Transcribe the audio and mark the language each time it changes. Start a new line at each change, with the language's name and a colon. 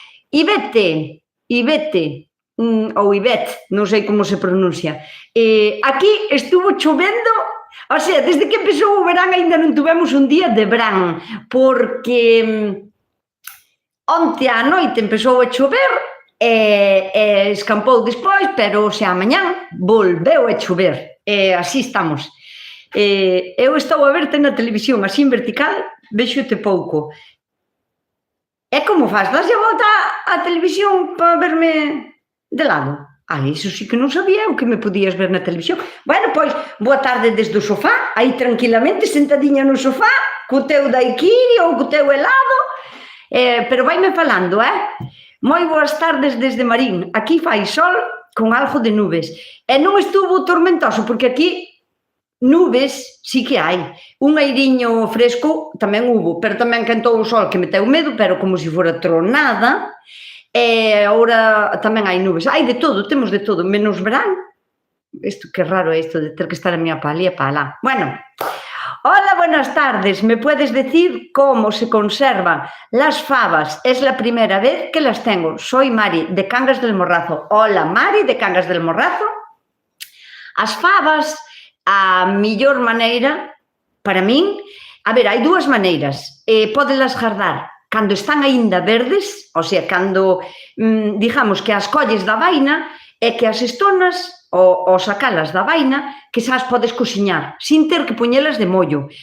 Galician: Ivete, ou Ivette, non sei como se pronuncia. Aquí estuvo chovendo. O sea, desde que empezou o verán ainda non tuvemos un día de verán, porque onte á noite empezou a chover e escampou despois, pero xa mañán volveu a chover. Así estamos. Eu estou a verte na televisión así en vertical, vexote pouco. E como faz? Daslle a volta á televisión para verme de lado? Iso sí que non sabía o que me podías ver na televisión. Bueno, pois, boa tarde desde o sofá, aí tranquilamente, sentadiña no sofá, co teu daiquiri ou co teu helado, pero vaime falando, Moi boas tardes desde Marín. Aquí fai sol con algo de nubes. E non estuvo tormentoso, porque aquí nubes sí que hai. Un airiño fresco tamén hubo, pero tamén quentou o sol que me teu medo, pero como se fora tronada. E agora tamén hai nubes, hai de todo, temos de todo, menos verán. Isto que raro é isto de ter que estar a miña pa ali e pa alá.
Spanish: Bueno, hola, buenas tardes, ¿me puedes decir cómo se conservan las fabas? Es la primera vez que las tengo. Soy Mari, de Cangas del Morrazo. Hola, Mari, de Cangas del Morrazo.
Galician: As fabas, a mellor maneira, para min, a ver, hai dúas maneiras. Pódelas guardar cando están aínda verdes, o sea, cando, digamos, que as colles da vaina e que as estonas, ou sacalas da vaina, que xa as podes cociñar, sin ter que poñelas de mollo.